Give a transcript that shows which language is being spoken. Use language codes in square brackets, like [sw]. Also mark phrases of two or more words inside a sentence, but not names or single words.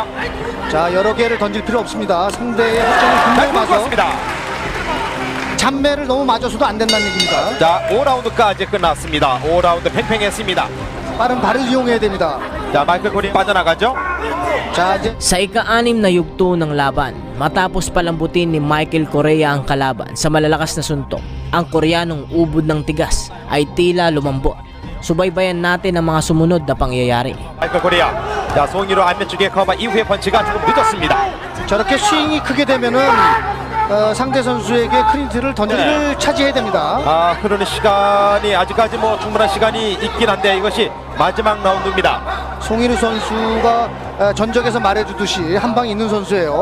[ko] 자, 여러 개를 던질 필요 없습니다. 상대의 허점을 분명히 봐서 맞습니다. 잔매를 너무 맞아서도 안 된다는 얘기입니다. 자, 5라운드까지 끝났습니다. 5라운드 팽팽했습니다. 빠른 발을 이용해야 됩니다. 자, 마이클 코리아 빠져나가죠. 자, 이제 [tl] Sa ika-anim na yugto ng laban, matapos palambutin ni Michael Correa ang kalaban sa malalakas na suntok, ang Koreanong ubod ng tigas ay tila lumambot. Subaybayan natin ang mga sumunod na pangyayari. [ko] 마이클 코리아. 자, 송이로 안면쪽에 커버 이후의 펀치가 조금 늦었습니다. 저렇게 스윙이 크게 되면은 상대 선수에게 크린트를 던지기를 차지해야 됩니다. 흐르는 시간이 아직까지 뭐 충분한 시간이 있긴 한데 이것이 마지막 라운드입니다. 송일우 선수가 전적에서 말해주듯이 한 방 있는 선수예요.